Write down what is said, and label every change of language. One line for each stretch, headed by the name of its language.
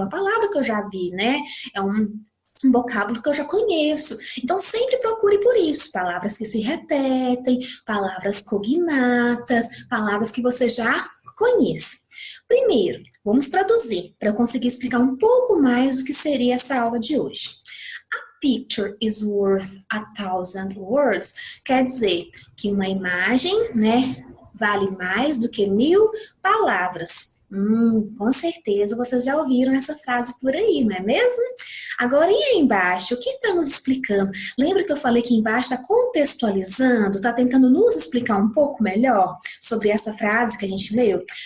Portuguese: Uma palavra que eu já vi, né? É um vocábulo que eu já conheço. Então, sempre procure por isso. Palavras que se repetem, palavras cognatas, palavras que você já conhece. Primeiro, vamos traduzir para eu conseguir explicar um pouco mais o que seria essa aula de hoje.
English: A picture is worth 1,000 words.
Portuguese: Quer dizer que uma imagem, né, vale mais do que 1.000 palavras. Com certeza vocês já ouviram essa frase por aí, não é mesmo? Agora, e aí embaixo? O que está nos explicando? Lembra que eu falei que embaixo está contextualizando, está tentando nos explicar um pouco melhor sobre essa frase que a gente leu?